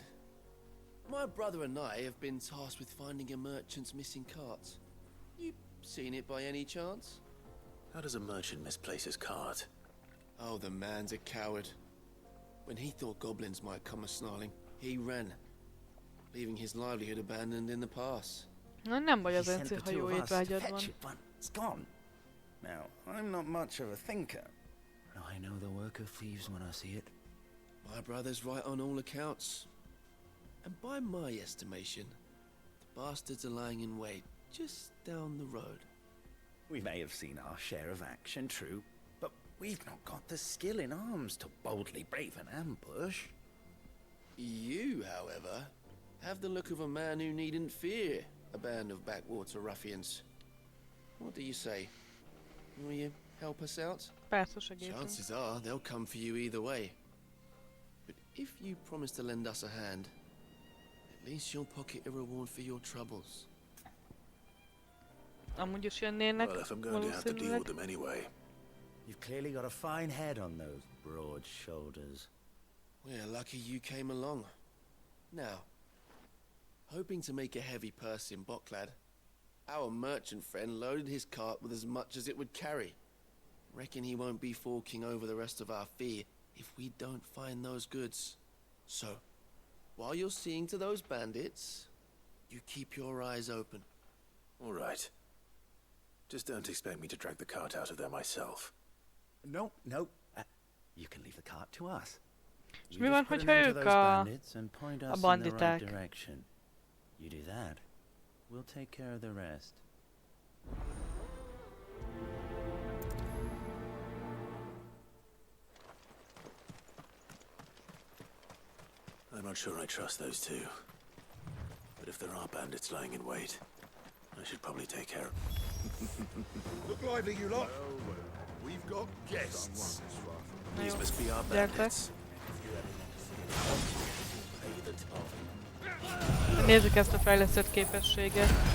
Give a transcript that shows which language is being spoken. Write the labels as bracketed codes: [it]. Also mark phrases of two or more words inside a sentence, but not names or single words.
[en] My brother and I have been tasked with finding a merchant's missing cart. You seen it by any chance? How does a merchant misplace his cart? Oh, the man's a coward. When he thought goblins might come a-snarling, he ran, leaving his livelihood abandoned in the pass. [hu] Na, nem vagy az Enci, ha jó étvágyad van. [en] It's gone. Now, I'm not much of a thinker. I know the work of thieves when I see it. My brother's right on all accounts. And by my estimation, the bastards are lying in wait just down the road. We may have seen our share of action, true, but we've not got the skill in arms to boldly brave an ambush. You, however, have the look of a man who needn't fear a band of backwater ruffians. What do you say? Will you help us out? [hu] Persze, segítünk. [en] Chances are they'll come for you either way. But if you promise to lend us a hand, at least you'll pocket a reward for your troubles. [hu] Amúgy is jönnének, [en] Well, if I'm going to have to deal with them anyway, You've clearly got a fine head on those broad shoulders. We're lucky you came along. Now, hoping to make a heavy purse in Boklad, our merchant friend loaded his cart with as much as it would carry. Reckon he won't be forking over the rest of our fee if we don't find those goods. So, while you're seeing to those bandits, you keep your eyes open. All right. Just don't expect me to drag the cart out of there myself. No. You can leave the cart to us. [hu] És [en] You [hu] mi van, [en] just put an [hu] hogyha [en] end to [hu] ők [en] those bandits and point us in the right [hu] banditák? [en] direction. You do that, we'll take care of the rest. I'm not sure I trust those two. But if there are bandits lying in wait, I should probably take care of... Look lively, you lot. We've got guests. These must be our bandits. [hu] Nézzük ezt a fejlesztett képességet.